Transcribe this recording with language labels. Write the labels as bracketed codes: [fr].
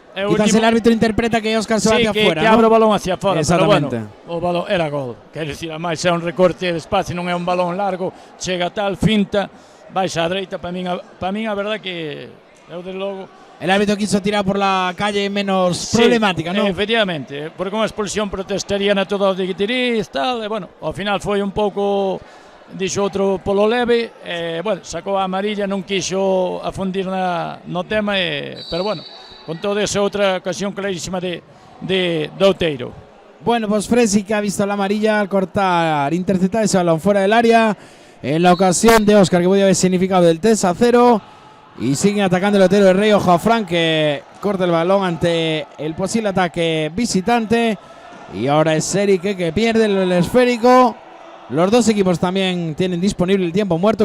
[es] quizás el árbitro interpreta que Óscar se va hacia afuera, que ¿no? [gl] abre o balón hacia afuera. [es] Exactamente. [gl] Pero bueno, o balón era gol. Quer decir, además é un recorte de espacio, non é un balón largo, chega tal, finta, vais á dereita. Para mí a verdad que eu desde logo [es] el árbitro quiso tirar por la calle menos problemática, ¿no? [gl] Efectivamente, porque unha expulsión protestarían a todos de Guitiriz, tal, e bueno, ao final foi un pouco, dixo outro polo leve, bueno, sacou a amarilla, non quixo afundir no tema, pero bueno, con toda esa outra ocasión clarísima de Outeiro. [es] Bueno, pues Fresi, que ha visto la amarilla al cortar, interceptar ese balón fuera del área, en la ocasión de Óscar, que podía haber significado el 3-0. Y sigue atacando el Otero de Rey. Ojo a Fran, que corta el balón ante el posible ataque visitante. Y ahora es Eric que pierde el esférico. Los dos equipos también tienen disponible el tiempo muerto.